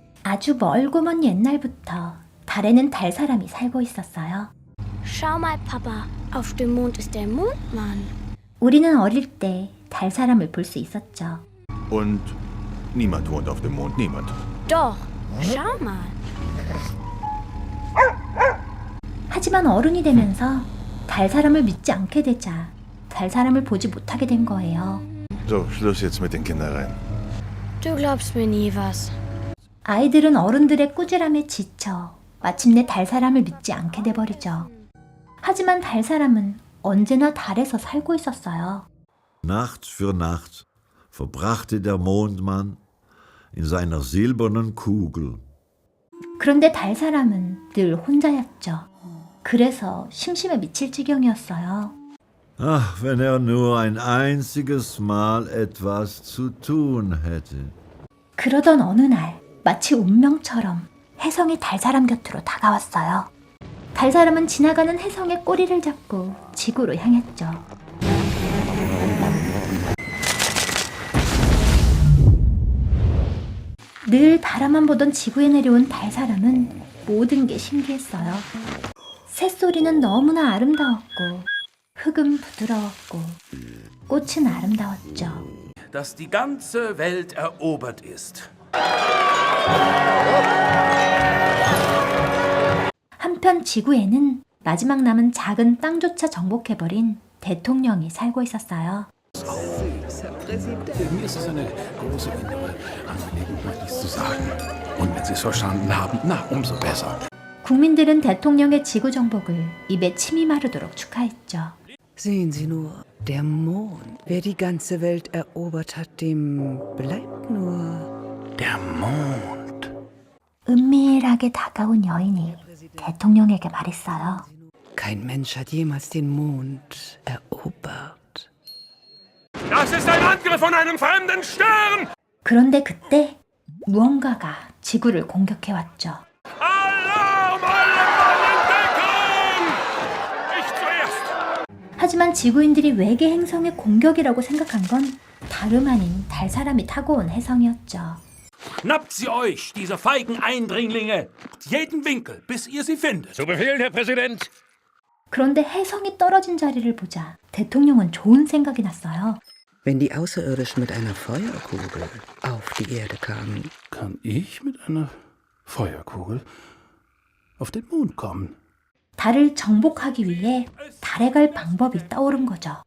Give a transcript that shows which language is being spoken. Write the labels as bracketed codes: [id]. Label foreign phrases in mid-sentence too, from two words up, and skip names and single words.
[ko] 아주 멀고 먼 옛날부터 달에는 달 사람이 살고 있었어요. [de] Schau mal, Papa. Auf dem Mond ist der Mondmann. [ko] 우리는 어릴 때 달 사람을 볼 수 있었죠. [de] Und niemand wohnt auf dem Mond, niemand. Doch. Schau mal. [ko] 하지만 어른이 되면서 달 사람을 믿지 않게 되자 달 사람을 보지 못하게 된 거예요. [de] So, Schluss jetzt mit den Kindereien. Du glaubst mir nie was. [ko] 아이들은 어른들의 꾸지람에 지쳐 마침내 달 사람을 믿지 않게 돼버리죠. 하지만 달 사람은 언제나 달에서 살고 있었어요. [de] Nacht für Nacht verbrachte der Mondmann in seiner silbernen Kugel. [ko] 그런데 달 사람은 늘 혼자였죠. 그래서 심심해 미칠 지경이었어요. [de] Ach, wenn er nur ein einziges Mal etwas zu tun hätte. [ko] 그러던 어느 날 마치 운명처럼 혜성이 달 사람 곁으로 다가왔어요. 달 사람은 지나가는 혜성의 꼬리를 잡고 지구로 향했죠. 늘 바라만 보던 지구에 내려온 달 사람은 모든 게 신기했어요. 새소리는 너무나 아름다웠고 흙은 부드러웠고 꽃은 아름다웠죠. [de] Dass die ganze Welt erobert ist. [ko] 한편 지구에는 마지막 남은 작은 땅조차 정복해버린 대통령이 살고 있었어요. [de] Mir ist es eine große innere Angelegenheit, dies zu sagen. Und wenn Sie es verstanden haben, na, umso besser. [ko] 국민들은 대통령의 지구 정복을 입에 침이 마르도록 축하했죠. [de] Sehen Sie nur, der Mond. Wer die ganze Welt erobert hat, dem bleibt nur Der Mond. [ko] 은밀하게 다가온 여인이 대통령에게 말했어요. [de] kein Mensch hat jemals den Mond erobert. Das ist ein Angriff von einem fremden Stern! [ko] 그런데 그때 무언가가 지구를 공격해왔죠. [de] Alarm! Alle Mann in Deckung! Ich zuerst! [ko] 하지만 지구인들이 외계 행성의 공격이라고 생각한 건 다름 아닌 달 사람이 타고 온 혜성이었죠. [de] Schnappt sie euch, diese feigen Eindringlinge! Jeden Winkel, bis ihr sie findet. Zu Befehl, Herr Präsident. [ko] 그런데 혜성이 떨어진 자리를 보자 대통령은 좋은 생각이 났어요. [de] Wenn die Außerirdischen mit einer Feuerkugel auf die Erde kamen, Kann ich mit einer Feuerkugel auf den Mond kommen? [ko] 달을 정복하기 위해 달에 갈 방법이 떠오른 거죠.